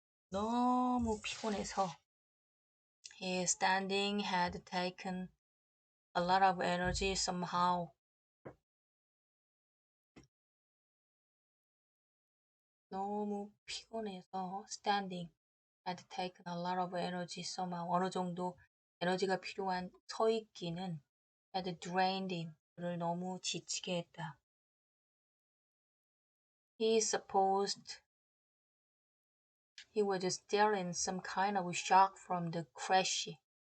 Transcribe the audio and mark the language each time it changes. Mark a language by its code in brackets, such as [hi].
[ko] 너무 피곤해서 [en] his standing had taken a lot of energy somehow. [ko] 너무 피곤해서 [en] standing had taken a lot of energy somehow. [ko] 어느 정도 에너지가 필요한 서 있기는 [en] had drained him. [ko] 그를 너무 지치게 했다. [en] He supposed he was still in some kind of shock from the crash.